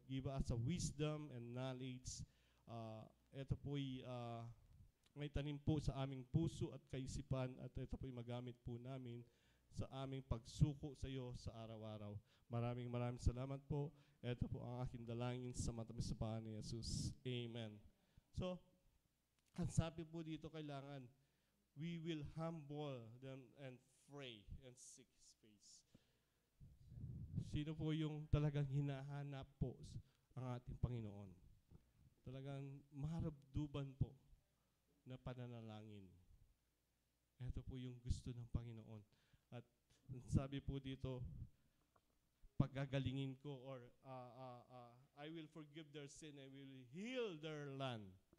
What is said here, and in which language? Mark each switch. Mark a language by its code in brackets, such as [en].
[en] Give us a wisdom and knowledge. [tl] Ito po'y may tanim po sa aming puso at kaisipan, at ito po'y magamit po namin sa aming pagsuko sa iyo sa araw-araw. Maraming salamat po. Ito po ang aking dalangin sa matamis sa pangalan ni Jesus. [en] Amen. So, [tl] ang sabi po dito, kailangan [en] we will humble them and pray and seek His face. [tl] Sino po yung talagang hinahanap po ang ating Panginoon? Talagang maharapduban po na pananalangin. Ito po yung gusto ng Panginoon. At sabi po dito, pagagalingin ko, [en] or I will forgive their sin, I will heal their land.